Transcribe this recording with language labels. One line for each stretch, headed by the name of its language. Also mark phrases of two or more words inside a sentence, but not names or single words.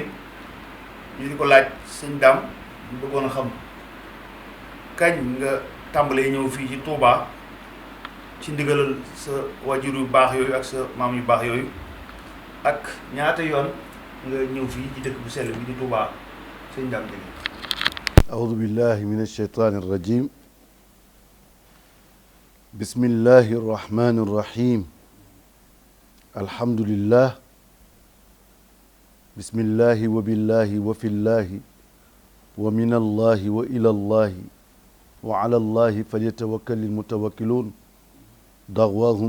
Wolof: ñu di ko laaj sëñ Daam, ñu bëggoon a xam kañ nga tàmbalee ñëw fii ci Touba ci ndigalal sa wajur yu baax yooyu ak sa maam yu baax yooyu, ak ñaata yoon nga ñëw fii ci dëkk bu sell bi di Touba sëñ Daam Njigéen.
Arabic: أعوذ بالله من الشيطان الرجيم بسم الله الرحمن الرحيم الحمد لله بسم الله وبالله وفي الله ومن الله وإلى الله وعلى الله فليتوكل المتوكلون دعواهم